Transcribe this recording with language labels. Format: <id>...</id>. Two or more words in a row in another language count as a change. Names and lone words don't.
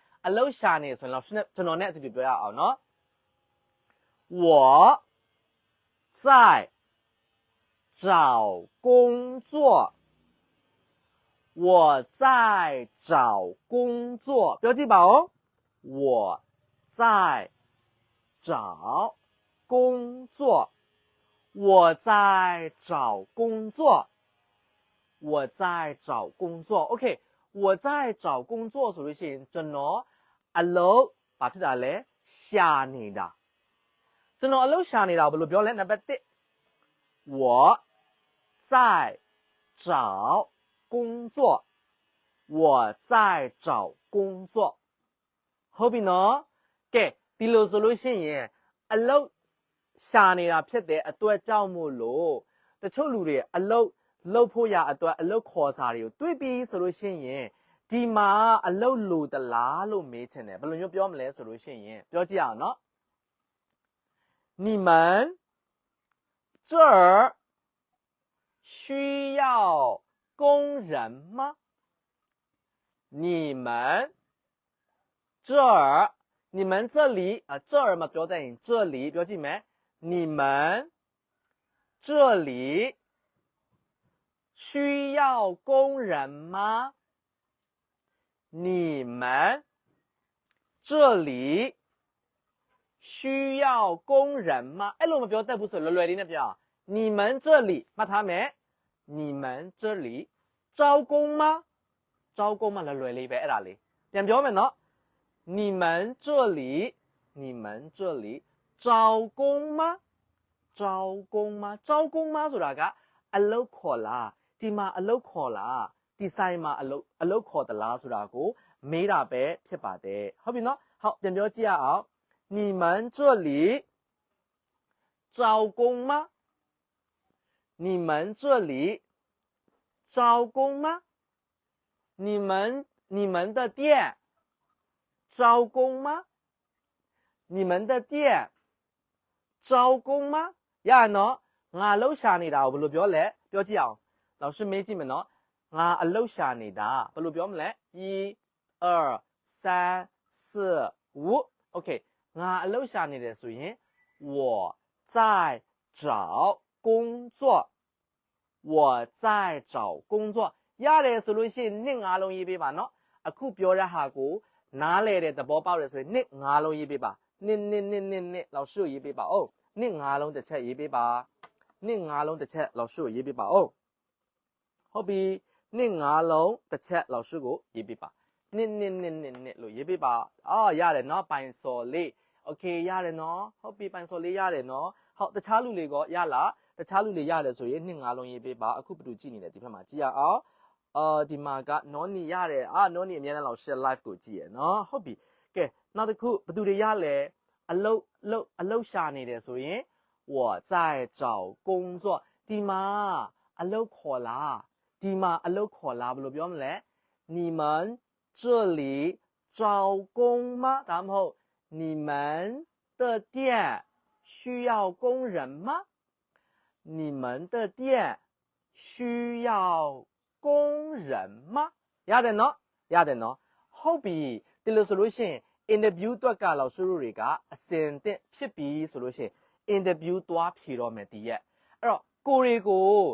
<my>အလုပ်ရှာနေဆိုရင်တော့ကျွန်တော်နဲ့အတူတူပြောရအောင်နော်</my> <zh>我在找工作我在找工作标记吧哦我在找工作我在找工作我在找工作 OK 我在找工作</zh> <my>ဆိုလို့ရှိရင်ကျွန်တော်အလုပ်ဘာဖြစ်တာလဲရှာနေတာကျွန်တော်အလုပ်ရှာနေတာဘယ်လိုပြောလဲနံပါတ်1</my> <zh>我在找工作我在找工作</zh> <my>ဟုတ်ပြီနော်ကဲဒီလိုဆိုလို့ရှိရင်အလုပ်ရှာနေတာဖြစ်တဲ့အတွက်ကြောင့်မို့ လို့တချို့လူတွေအလုပ်လုပ်ဖို့ရအတွက်အလုပ်ခေါ်စာတွေကိုတွေ့ပြီး ဆိုလို့ရှိရင်ဒီမှာအလုပ်လိုသလားလို့မေးချင်တယ်ဘယ်လိုမျိုးပြောမလဲဆိုလို့ရှိရင်ပြောကြည့်အောင်နော်</my> <zh>你们这儿需要工人吗你们这儿你们这里这儿嘛</zh> <my>ပြောတဲ့ရင်这里ပြောကြည့်မယ်</my> <zh>你们这里需要工人吗你们这里需要工人吗</zh> <my>အဲ့လိုမပြောတတ်ဘူးဆိုလွယ်လွယ်လေးနဲ့ပြော</my> <zh>你们这里</zh> <my>မှတ်ထားမယ်</my> <zh>你们这里招工吗招工嘛</zh> <my>လွယ်လွယ်လေးပဲအဲ့ဒါလေးပြန်ပြောမယ်နော်</my> <zh>你们这里你们这里招工吗招工吗招工吗</zh> <my>ဆိုတာကအလုပ် ခေါ်လားဒီမှာအလုပ်ခေါ်လားဒီဆိုင်မှာအလုပ်ခေါ်သလားဆိုတာကိုမေးတာပဲဖြစ် ပါတယ်ဟုတ်ပြီနော်ဟုတ်ပြန်ပြောကြည့်ရအောင်</my> <zh>你们这里招工吗你们这里招工吗你们的店招工吗你们的店招工吗</zh> <my>ရရနော်ငါအလုပ်ရှာနေတာကိုဘယ်လိုပြောလဲပြောကြည့်အောင်老师မေးကြည့်မယ်နော်ငါအလုပ်ရှာနေတာဘယ်လိုပြောမလဲ1 2 3 4 5 OKငါအလုပ်ရှာနေတယ်ဆိုရင်</my> <zh>我在找工作我在找工作</zh> <my>ရတယ်ဆိုလို့ရှိရင်နှစ်ငါးလုံးရေးပေးပါနော်အခုပြောတဲ့ဟာကိုနားလဲတဲ့သဘောပေါက်တယ်ဆိုရင်နှစ်ငါးလုံးရေးပေးပါနှစ်老师ကိုရေးပေးပါအောင်နှစ်ငါးလုံးတစ်ချက်ရေးပေးပါနှစ်ငါးလုံးတစ်ချက်老师ကိုရေး ပေးပါအောင်ဟုတ်ပြီနှစ်ငါးလုံးတစ်ချက်老师ကိုရေးပေးပါနှစ်လို့ရေးပေးပါရတယ်နော်ပိုင်စော်လေးโอเคရတယ်နော်ဟုတ်ပြီပိုင်စော်လေးရတယ်နော်ဟုတ်တခြားလူတွေကရလားတခြားလူတွေရတယ်ဆိုရင်နှစ်ငါးလုံးရေးပေးပါအခုဘယ်သူ ကြည့်နေလဲဒီဘက်မှာကြည့်ရအောင်ဒီမှာကနော်နီရတယ်နော်နီအများနဲ့老师 live ကိုကြည့်ရနော်ဟုတ်ပြီကဲနောက်တစ်ခုဘယ်သူတွေရလဲအလုပ်ရှာနေတယ်ဆို ရင်</my> <zh>我在找工作</zh> <my>ဒီမှာအလုပ်ခေါ်လားဒီမှာအလုပ်ခေါ်လားဘယ်လိုပြောမလဲ</my> <zh>你们这里招工</zh> <my>吗ဒါမှမဟုတ်</my> <zh>你们的店需要工人吗你们的店需要工人吗</zh> <my>ရတယ်နော်ရတယ်နော်ဟုတ်ပြီဒီလိုဆိုလို့ရှိရင် interview တွက်က老师တို့တွေကအစင်သင့်ဖြစ်ပြီဆိုလို့ရှိရင် interview သွားဖြေတော့မယ်ဒီရက်အဲ့တော့ကိုရီကို</my>